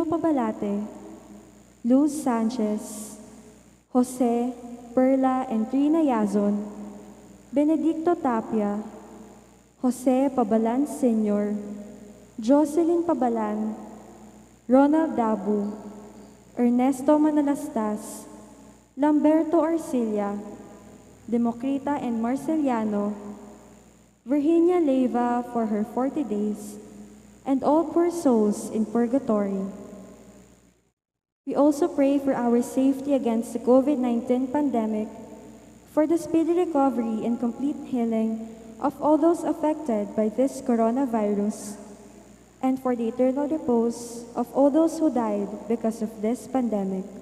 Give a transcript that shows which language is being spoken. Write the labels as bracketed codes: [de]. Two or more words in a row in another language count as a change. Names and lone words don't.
[en] Pabalate, Luz Sanchez, Jose, Perla, and Trina Yazon, Benedicto Tapia, Jose Pabalan Sr., Jocelyn Pabalan, Ronald Dabu, Ernesto Manalastas, Lamberto Arcilla, Democrita and Marceliano, Virginia Leyva for her 40 days, and all poor souls in purgatory. We also pray for our safety against the COVID-19 pandemic, for the speedy recovery and complete healing of all those affected by this coronavirus, and for the eternal repose of all those who died because of this pandemic.